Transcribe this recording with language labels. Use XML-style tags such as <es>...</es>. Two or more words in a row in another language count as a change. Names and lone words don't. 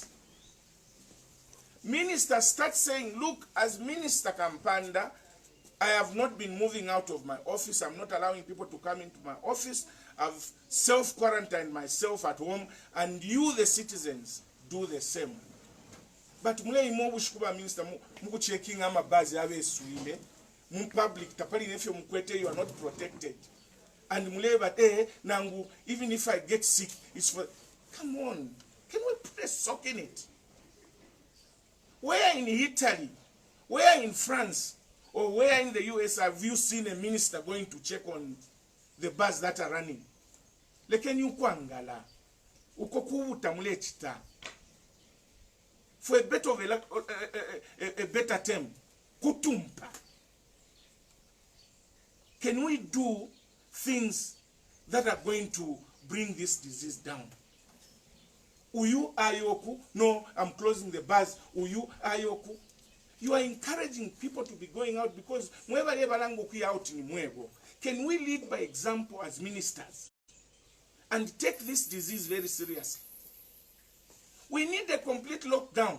<en>Ministers start saying, look, as Minister Kampanda, I have not been moving out of my office. I'm not allowing people to come into my office. I've self-quarantined myself at home, and you, the citizens, do the same.</en> <bem>But mule imo bushikuba minister muku checking ama bazi abe suile mu public tapali nefyo mukwete,</bem> <en>you are not protected. And mule but nangu, even if I get sick, it's for, come on, can we put a sock in it? Where in Italy, where in France, or where in the US have you seen a minister going to check on the bus that are running?</en> <bem>Lekeni ukwangala ukokubuta mule chita.</bem> <en>for a better of a better term, kutumpa. Can we do things that are going to bring this disease down?</en> <bem>Uyu ayoku, no,</bem> <en>I'm closing the bars.</en> <bem>Uyu ayoku.</bem> <en>You are encouraging people to be going out because can we lead by example as ministers and take this disease very seriously? We need a complete lockdown.</en>